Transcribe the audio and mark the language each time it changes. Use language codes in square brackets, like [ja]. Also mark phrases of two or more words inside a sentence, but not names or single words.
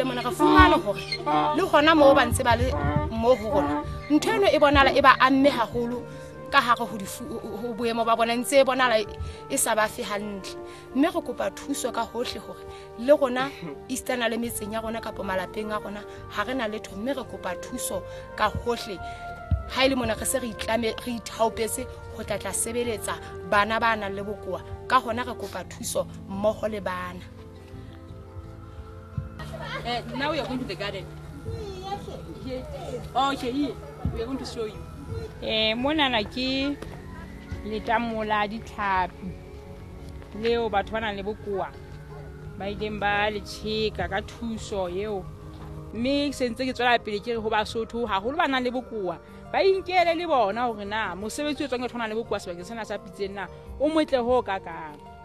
[st] mona re fumane hore le hona mo ba ntse ba le mo ho rona ntho eno e bonala e ba amme haholo ka hare ho boemo ba bona ntse e bonala e sa ba fe hantle mme re kopa thuso ka hohle hore le rona Eastern le metseng ya rona kapo malapeng a rona ha re na letho mme re kopa thuso ka hohle ha ile mona re se re ithaopetse ho tla sebeletsa bana ba nang le bokoa ka hona re kopa thuso mmoho le bana. [en] Now we are going to the garden. Okay, here. We are going to show you. [st] Mona na ke letamola ditlhapi leo batho ba nang le bokoa ba ileng ba le tsheka ka thuso eo mme sentse ke tswela pele ke re ho Basotho haholo ba nang le bokoa ba inkele le bona hore na mosebetsi o tswang ke thona le bokoa sebakeng sena sa pitseng na o motle ho kakang